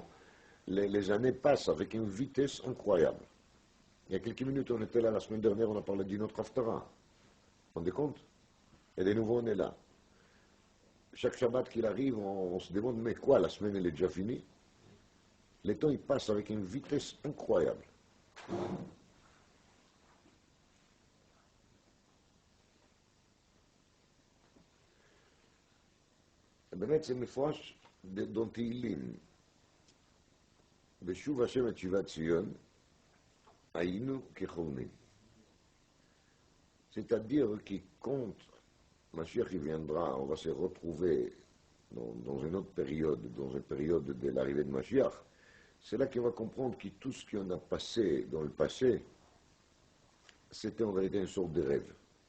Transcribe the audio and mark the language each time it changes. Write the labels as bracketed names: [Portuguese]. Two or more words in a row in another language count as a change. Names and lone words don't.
[French] Les années passent avec une vitesse incroyable. Il y a quelques minutes, on était là, la semaine dernière, on a parlé d'une autre haftara. Vous vous rendez compte? Et de nouveau, on est là. Chaque Shabbat qu'il arrive, on se demande, mais quoi, la semaine, elle est déjà finie? Le temps, il passe avec une vitesse incroyable. [Hebrew] באמת זה מפורש dans תהילים. ושוב השם את שיבת ציון, היינו כחולמים. [French] C'est-à-dire que quand Mashiach il viendra, on va se retrouver dans une autre période, dans une période de l'arrivée de Mashiach, c'est là qu'on va comprendre que tout ce qu'on a passé dans le passé, c'était en vérité une sorte de rêve.